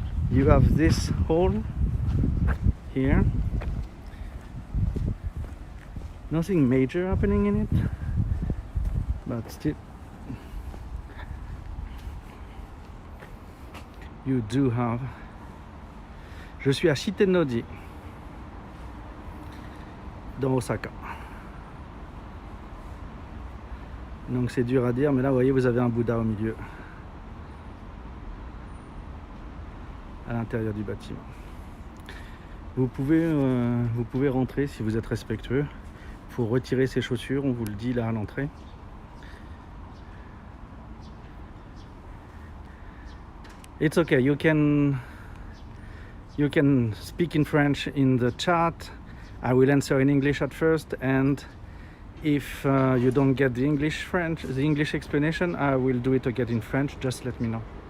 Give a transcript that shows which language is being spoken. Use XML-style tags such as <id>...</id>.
<en>You have this hall here. Nothing major happening in it, but still you do have.</en> <fr>Je suis à Tennoji, dans Osaka. Donc c'est dur à dire, mais là vous voyez, vous avez un Bouddha au milieu, à l'intérieur du bâtiment. Vous pouvez rentrer si vous êtes respectueux. Il faut retirer ses chaussures, on vous le dit là à l'entrée.</fr> <en>It's okay, you can speak in French in the chat. I will answer in English at first, and if you don't get the English explanation, I will do it again in French. Just let me know.</en>